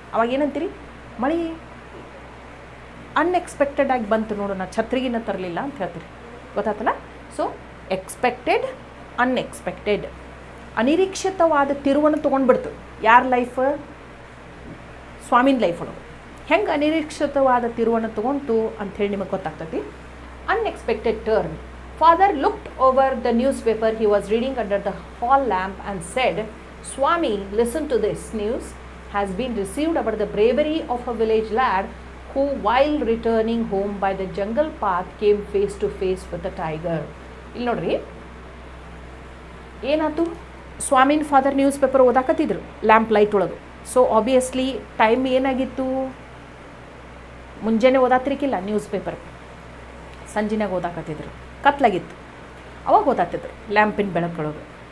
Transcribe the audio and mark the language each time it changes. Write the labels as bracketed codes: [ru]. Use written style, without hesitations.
[kn] ಅವಾಗ ಏನಂತೀರಿ, ಮಳೆ ಅನ್ಎಕ್ಸ್ಪೆಕ್ಟೆಡ್ ಆಗಿ ಬಂತು ನೋಡು, ನಾ ಛತ್ರಿಗಿನ ತರಲಿಲ್ಲ ಅಂತ ಹೇಳ್ತೀರಿ, ಗೊತ್ತಾತಲ್ಲ? [en] so expected, unexpected, [kn] ಅನಿರೀಕ್ಷಿತವಾದ ತಿರುವನ್ನು ತೊಗೊಂಡ್ಬಿಡ್ತು. ಯಾರ ಲೈಫ್? ಸ್ವಾಮಿನ ಲೈಫ್ ಒಳಗೆ ಹೆಂಗೆ ಅನಿರೀಕ್ಷಿತವಾದ ತಿರುವನ್ನು ತೊಗೊಂತು ಅಂಥೇಳಿ ನಿಮಗೆ ಗೊತ್ತಾಗ್ತೈತಿ. [en] Unexpected turn. Father looked over the newspaper he was reading under the hall lamp and said, "Swami, listen to this. News has been received about the bravery of a village lad who, while returning home by the jungle path, came face to face with a tiger." [kn] ಇಲ್ಲಿ ನೋಡ್ರಿ, ಏನಾಯ್ತು, ಸ್ವಾಮಿನ father news paper ಓದಾಕತ್ತಿದ್ರು lamp light ಒಳಗೆ. [en] so obviously time [kn] ಏನಾಗಿತ್ತು, ಮುಂಜಾನೆ ಓದಾತಿರ್ಕಿಲ್ಲ news paper, ಸಂಜಿನಾಗ ಓದಾಕತ್ತಿದ್ರು, ಕತ್ಲಾಗಿತ್ತು, ಅವಾಗ ಓದಾತಿದ್ರು ಲ್ಯಾಂಪಿನ ಬೆಳಕೊಳಗೆ.